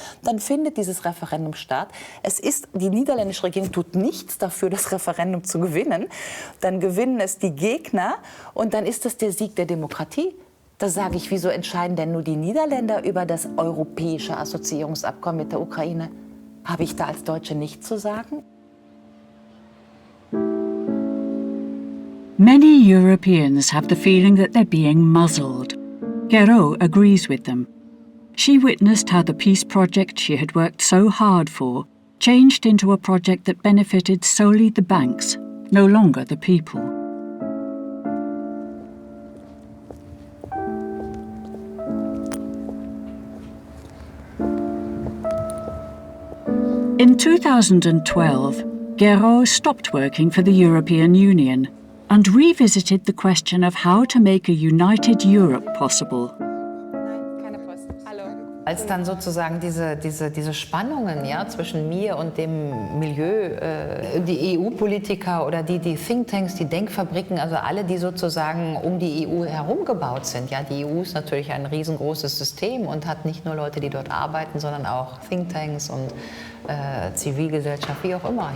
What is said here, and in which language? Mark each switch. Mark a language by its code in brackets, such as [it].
[de] Dann findet dieses Referendum statt. Die niederländische Regierung tut nichts dafür, das Referendum zu gewinnen. Dann gewinnen es die Gegner und dann ist das der Sieg der Demokratie. Da sage ich, wieso entscheiden denn nur die Niederländer über das europäische Assoziierungsabkommen mit der Ukraine? Habe ich da als Deutsche nichts zu sagen? [en] Many Europeans have the feeling that they're being muzzled. Guéraud agrees with them. She witnessed how the peace project she had worked so hard for changed into a project that benefited solely the banks, no longer the people. In 2012, Guéraud stopped working for the European Union and revisited the question of how to make a united Europe possible. [de] Als dann sozusagen diese Spannungen zwischen mir und dem Milieu, die EU-Politiker oder die Thinktanks, die Denkfabriken, also alle, die sozusagen um die EU herum gebaut sind. Ja, die EU ist natürlich ein riesengroßes System und hat nicht nur Leute, die dort arbeiten, sondern auch Thinktanks und Zivilgesellschaft, wie auch immer.